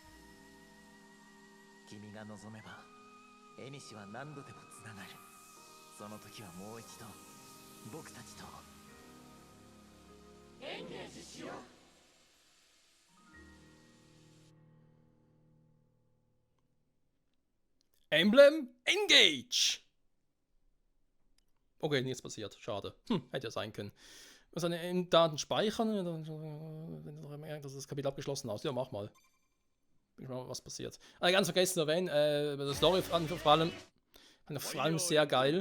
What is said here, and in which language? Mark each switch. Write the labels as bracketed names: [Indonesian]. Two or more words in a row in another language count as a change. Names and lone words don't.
[Japanese] 君が望めばエニシは何度でもつながる。その時はもう一度僕たちとエンゲージしよう。 Emblem Engage! [German] Okay, nichts passiert. Schade. Hätte ja sein können. Seine Daten speichern, wenn du merkst, dass das Kapitel abgeschlossen hast. Ja, mach mal. Bin mal, was passiert. Ganz vergessen zu erwähnen, das Story vor allem sehr geil.